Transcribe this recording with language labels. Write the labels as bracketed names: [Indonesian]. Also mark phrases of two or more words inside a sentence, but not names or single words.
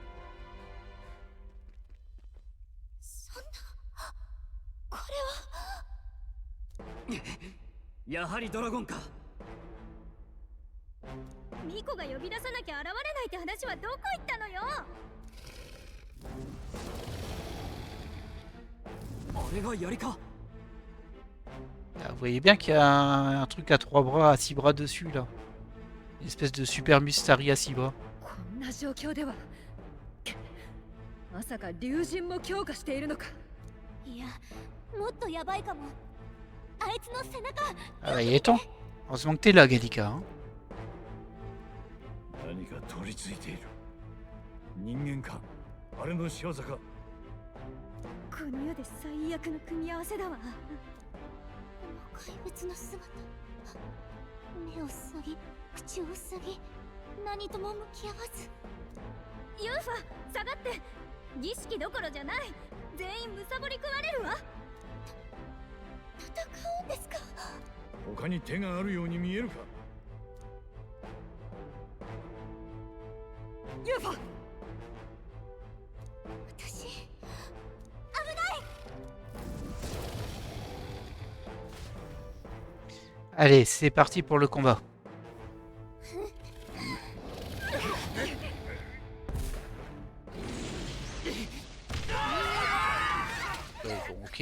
[Japanese] そんな、これは。やはりドラゴンか。ミコが呼び出さなきゃ現れないって話はどこ行ったのよ。あれが槍か。 [French] Là, vous voyez bien qu'il y a un truc à 3 bras, à 6 bras dessus là. Une espèce de super Mustari à 6 bras. [Japanese] こんな状況ではまさか竜神も強化しているのか。いや、もっとやばいかも。あいつの背中。 [French] Ah bah il est temps. Heureusement que t'es là, Gallica. Hein. [Japanese] 何か取り付いている。人間か、あれの仕業か。この世で最悪の組み合わせだわ。怪物の姿。目を塞ぎ、口を塞ぎ、何とも向き合わず。ユーファ、下がって。儀式どころじゃない。全員むさぼり食われるわ。戦うんですか？他に手があるように見えるか。ユーファ、私、危ない。 [French] Allez, c'est parti pour le combat. Bon, ok.